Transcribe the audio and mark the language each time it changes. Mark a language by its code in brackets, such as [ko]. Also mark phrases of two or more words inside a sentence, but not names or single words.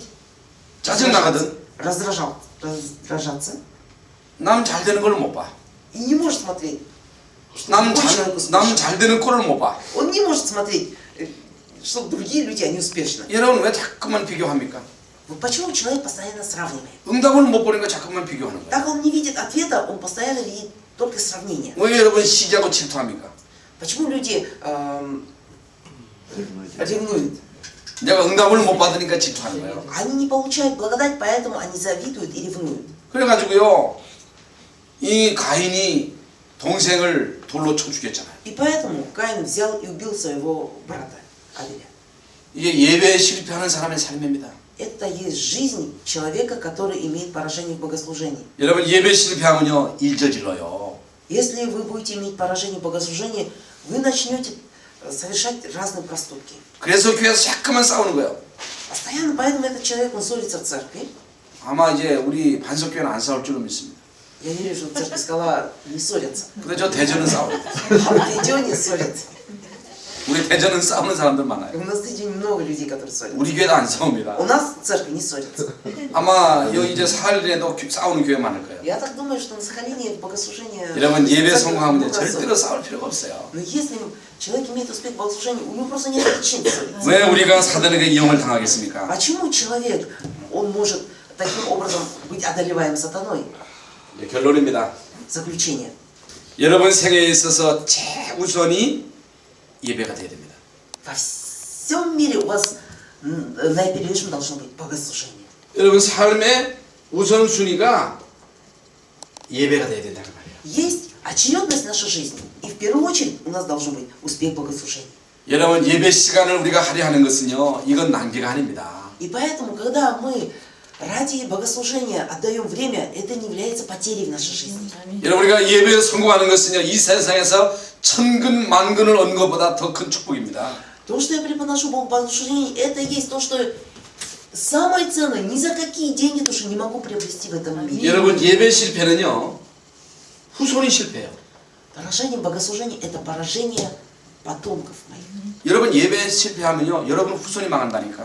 [ko] 짜증 나거든. [ru] раздражаться [ko] 남 잘 되는 걸 못 봐. [ru] и не может смотреть. [ko] 남 잘 되는 꼴을 못 봐. [ru] Он не может смотреть, что другие люди, они успешны. [ko] 여러분 왜 자꾸만 비교합니까? [ru] Вот почему человек постоянно сравнивает? [ko] 응답을 못 보니까 자꾸만 비교하는 거야. [ru] Так он не видит ответа, он постоянно видит только сравнение. [ko] 왜 여러분 시기하고 질투합니까? [ru] Почему люди ревнуют? [ko] 내가 응답을 못 받으니까 질투하는 거예요. [ru] Они не получают благодать, поэтому они завидуют и ревнуют. [ko] 그래가지고요 이 가인이 동생을 돌로 쳐 죽였잖아요. [ru] И поэтому Каин взял и убил своего брата Авеля. [ko] 이게 예배에 실패하는 사람의 삶입니다. [ru] Это есть жизнь человека, который имеет поражение в богослужении. [ko] 여러분 예배 실패하면요 일저질러요. [ru] Если вы будете иметь поражение в богослужении, вы начнете совершать разные проступки. [ko] 그래서 교회에서 자꾸만 싸우는 거예요. [ru] Постоянно, поэтому этот человек, он ссорится в церкви. [ko] 아마 이제 우리 반석교회는 안 싸울 줄로 믿습니다. [ru] Я верю, что церковь Скала не ссорятся. [ko] 근데 저 대전은 싸워요. [ru] А в Дедёне ссорятся. [ko] 우리 대전은 싸우는 사람들 많아요. [ru] У нас в Дедёне много людей, которые ссорятся. [ko] 우리 교회도 안 싸웁니다. [ru] У нас церковь не ссорится. [ko] 아마 여기 이제 사할린에도 싸우는 교회 많을 거예요. [ru] Я так думаю, что на Сахалине богослужение... [ko] 여러분 예배 [ru] церковь [ko] 성공하면 [ru] много [ko] 절대로 [ru] ссорится. [ko] 싸울 필요가 없어요. [ru] Но если человек имеет успех в богослужении, у него просто нет причин ссориться. [ko] 왜 우리가 사단에게 이용을 당하겠습니까? [ru] Почему человек, он может таким образом быть одолеваем сатаной? [ko] 네, 결론입니다. [ru] Заключение. [ko] 여러분 생애에 있어서 최우선이 예배가 돼야 됩니다. [ru] Во всем мире у вас наипервейшим должно быть богослужение. [ko] 여러분 삶의 우선순위가 예배가 돼야 된다는 말이에요. [ru] Есть очередность нашей жизни. И в первую очередь у нас должен быть успех богослужения. [ko] 여러분 예배 시간을 우리가 할애하는 것은요 이건 낭비가 아닙니다. [ru] И поэтому, когда мы ради богослужения отдаем время, это не является потерей в нашей жизни. [ko] 여러분 우리가 예배에 성공하는 것은요 이 세상에서 천근 만근을 얻는 것보다 더 큰 축복입니다. [ru] То, что я преподношу богослужение, это есть то, что самое ценное, ни за какие деньги, то, что не могу приобрести в этом мире. [ko] 여러분 예배 실패는요 후손이 실패해요. [ru] Поражение богослужения – это поражение потомков моих. [ko] 여러분 예배 실패하면요 여러분 후손이 망한다니까.